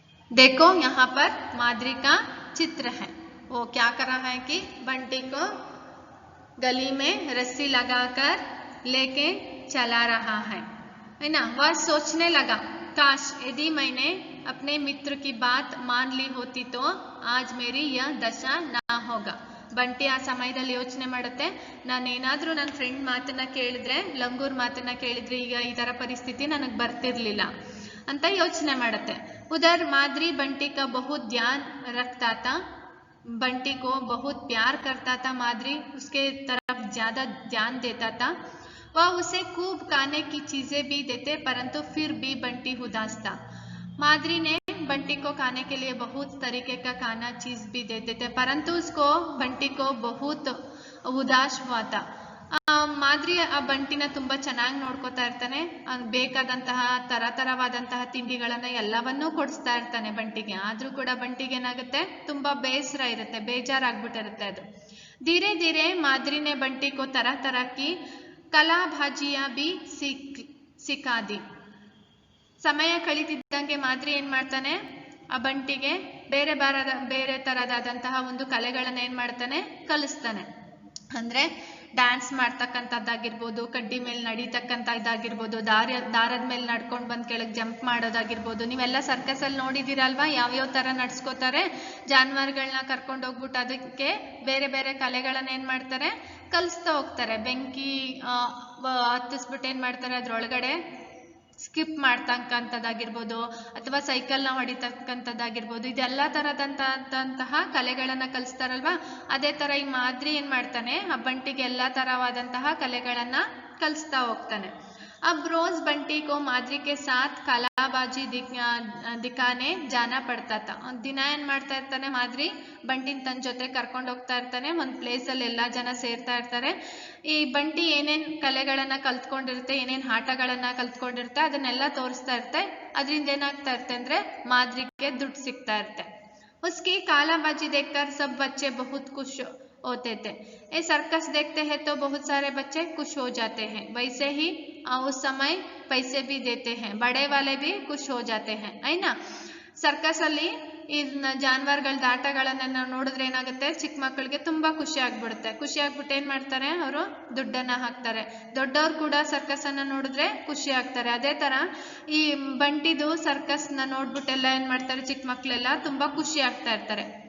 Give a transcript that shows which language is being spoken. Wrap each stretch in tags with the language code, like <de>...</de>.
<hi>देखो यहाँ पर माद्री का चित्र है. वो क्या कर रहा है कि बंटी को गली में रस्सी लगाकर लेके चला रहा है ना. वह सोचने लगा, काश यदि मैंने अपने मित्र की बात मान ली होती तो आज मेरी यह दशा ना होगा.</hi> <kn>ಬಂಟಿ ಆ ಸಮಯದಲ್ಲಿ ಯೋಚನೆ ಮಾಡುತ್ತೆ, ನಾನೇನಾದ್ರೂ ನನ್ನ ಫ್ರೆಂಡ್ ಮಾತನ್ನ ಕೇಳಿದ್ರೆ, ಲಂಗೂರ್ ಮಾತನ್ನ ಕೇಳಿದ್ರೆ ಈಗ ಈ ತರ ಪರಿಸ್ಥಿತಿ ನನಗೆ ಬರ್ತಿರ್ಲಿಲ್ಲ ಅಂತ ಯೋಚನೆ ಮಾಡುತ್ತೆ.</kn> <hi>उधर माद्री बंटी का बहुत ध्यान रखता था. बंटी को बहुत प्यार करता था माद्री, उसके तरफ ज्यादा ध्यान देता था. वह उसे खूब खाने की चीजें भी देते, परंतु फिर भी बंटी उदास था. माद्री ने बंटी को खाने के लिए बहुत तरीके का खाना चीज भी देते थे, परंतु उसको बंटी को बहुत उदास हुआ था.</hi> <kn>ಮಾದ್ರಿ ಆ ಬಂಟಿನ ತುಂಬಾ ಚೆನ್ನಾಗಿ ನೋಡ್ಕೋತಾ ಇರ್ತಾನೆ, ಬೇಕಾದಂತಹ ತರತರವಾದಂತಹ ತಿಂಡಿಗಳನ್ನ ಎಲ್ಲವನ್ನೂ ಕೊಡಿಸ್ತಾ ಇರ್ತಾನೆ ಬಂಟಿಗೆ. ಆದ್ರೂ ಕೂಡ ಬಂಟಿಗೆ ಏನಾಗುತ್ತೆ, ತುಂಬಾ ಬೇಸರ ಇರುತ್ತೆ, ಬೇಜಾರಾಗ್ಬಿಟ್ಟಿರುತ್ತೆ ಅದು.</kn> <hi>ಧೀರೆ ಧೀರೆ ಮಾದ್ರಿ ने बंटी को तरह तरह की कला भाजियां भी सिखा दी.</hi> <kn>ಸಮಯ ಕಳೀತಿದ್ದಂಗೆ ಮಾದ್ರಿ ಏನ್ ಮಾಡ್ತಾನೆ, ಆ ಬಂಟಿಗೆ ಬೇರೆ ತರದಾದಂತಹ ಒಂದು ಕಲೆಗಳನ್ನ ಏನ್ ಮಾಡ್ತಾನೆ, ಕಲಿಸ್ತಾನೆ. ಅಂದ್ರೆ ಡ್ಯಾನ್ಸ್ ಮಾಡ್ತಕ್ಕಂಥದ್ದಾಗಿರ್ಬೋದು, ಕಡ್ಡಿ ಮೇಲೆ ನಡೀತಕ್ಕಂಥದ್ದಾಗಿರ್ಬೋದು, ದಾರದ ಮೇಲೆ ನಡ್ಕೊಂಡು ಬಂದ್ ಕೆಳಗೆ ಜಂಪ್ ಮಾಡೋದಾಗಿರ್ಬೋದು. ನೀವೆಲ್ಲ ಸರ್ಕಸ್ ಅಲ್ಲಿ ನೋಡಿದಿರಲ್ವಾ, ಯಾವ್ಯಾವ ತರ ನಡ್ಸ್ಕೋತಾರೆ, ಜಾನುವಾರುಗಳನ್ನ ಕರ್ಕೊಂಡು ಹೋಗ್ಬಿಟ್ಟು ಅದಕ್ಕೆ ಬೇರೆ ಬೇರೆ ಕಲೆಗಳನ್ನ ಏನ್ ಮಾಡ್ತಾರೆ, ಕಲಿಸ್ತಾ ಹೋಗ್ತಾರೆ. ಬೆಂಕಿ ಹತ್ತಿಸ್ಬಿಟ್ಟು ಏನ್ ಮಾಡ್ತಾರೆ, ಅದ್ರೊಳಗಡೆ ಸ್ಕಿಪ್ ಮಾಡ್ತಕ್ಕಂಥದ್ದಾಗಿರ್ಬೋದು, ಅಥವಾ ಸೈಕಲ್ನ ಹೊಡಿತಕ್ಕಂಥದ್ದಾಗಿರ್ಬೋದು, ಇದೆಲ್ಲ ತರದಂತಹ ಕಲೆಗಳನ್ನ ಕಲಿಸ್ತಾರಲ್ವಾ. ಅದೇ ತರ ಈ ಮಾದ್ರಿ ಏನ್ ಮಾಡ್ತಾನೆ, ಆ ಬಂಟಿಗೆ ಎಲ್ಲಾ ತರವಾದಂತಹ ಕಲೆಗಳನ್ನ ಕಲಿಸ್ತಾ ಹೋಗ್ತಾನೆ.</kn> <hi>अब रोज बंटी को माद्री के साथ कलाबाजी दिखाने जाना पड़ता था.</hi> <kn>ಒಂದ್ ದಿನ ಏನ್ ಮಾಡ್ತಾ ಇರ್ತಾನೆ ಮಾದ್ರಿ, ಬಂಟಿನ ತನ್ನ ಜೊತೆ ಕರ್ಕೊಂಡು ಹೋಗ್ತಾ ಇರ್ತಾನೆ. ಒಂದ್ ಪ್ಲೇಸ್ ಅಲ್ಲಿ ಎಲ್ಲಾ ಜನ ಸೇರ್ತಾ ಇರ್ತಾರೆ. ಈ ಬಂಟಿ ಏನೇನ್ ಕಲೆಗಳನ್ನ ಕಲ್ತ್ಕೊಂಡಿರುತ್ತೆ, ಏನೇನ್ ಆಟಗಳನ್ನ ಕಲ್ತ್ಕೊಂಡಿರುತ್ತೆ, ಅದನ್ನೆಲ್ಲ ತೋರಿಸ್ತಾ ಇರುತ್ತೆ. ಅದರಿಂದ ಏನಾಗ್ತಾ ಇರುತ್ತೆ ಅಂದ್ರೆ ಮಾದ್ರಿಗೆ ದುಡ್ಡು ಸಿಗ್ತಾ ಇರುತ್ತೆ.</kn> <hi>उसकी कालाबाजी देखकर सब बच्चे बहुत खुश होते थे. ये सर्कस देखते हैं तो बहुत सारे बच्चे खुश हो जाते हैं. वैसे ही उस समय पैसे भी देते हैं, बड़े वाले भी खुश हो जाते हैं, है ना.</hi> <kn>ಸರ್ಕಸ್ ಅಲ್ಲಿ ಈ ಜಾನುವಾರುಗಳ ಆಟಗಳನ್ನ ನೋಡಿದ್ರೆ ಏನಾಗುತ್ತೆ, ಚಿಕ್ಕ ಮಕ್ಕಳಿಗೆ ತುಂಬಾ ಖುಷಿ ಆಗ್ಬಿಡುತ್ತೆ. ಖುಷಿ ಆಗ್ಬಿಟ್ಟು ಏನ್ ಮಾಡ್ತಾರೆ, ಅವರು ದುಡ್ಡನ್ನ ಹಾಕ್ತಾರೆ. ದೊಡ್ಡವ್ರು ಕೂಡ ಸರ್ಕಸ್ ಅನ್ನ ನೋಡಿದ್ರೆ ಖುಷಿ ಆಗ್ತಾರೆ. ಅದೇ ತರ ಈ ಬಂಟಿದು ಸರ್ಕಸ್ ನ ನೋಡ್ಬಿಟ್ಟೆಲ್ಲ ಏನ್ ಮಾಡ್ತಾರೆ, ಚಿಕ್ಕ ಮಕ್ಳೆಲ್ಲ ತುಂಬಾ ಖುಷಿ ಆಗ್ತಾ ಇರ್ತಾರೆ.</kn>